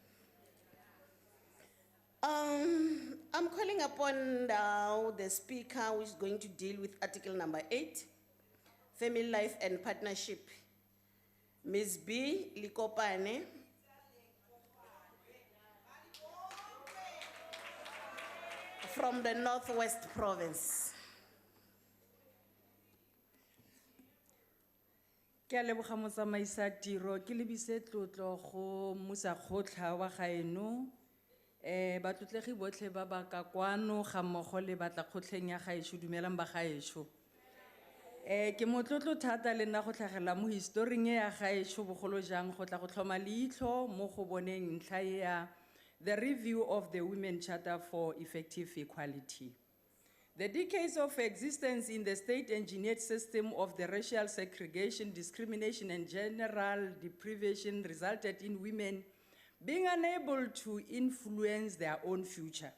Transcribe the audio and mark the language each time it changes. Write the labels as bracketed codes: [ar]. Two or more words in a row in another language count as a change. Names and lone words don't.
[en] I'm calling upon now the speaker who is going to deal with article number 8, family life and partnership. Ms. B. Likopane. From the Northwest Province. [tn] Ke a leboga motsamaisa tiro, ke lebise tlotlo go mosakgotla wa gaeno, batlotlegi botlhe ba ba ka kwano ga mmogo le batlakgotleng ya gaetsho, dumelang ba gaetsho. Ke motlotlo thata le nna go tlhagelela mo historing e ya gaetsho bogolo jang go tla go tlhoma leitlho mo go boneng ntlha ya [en] the review of the Women Charter for Effective Equality. The decades of existence in the state-engineered system of the racial segregation, discrimination, and general deprivation resulted in women being unable to influence their own future.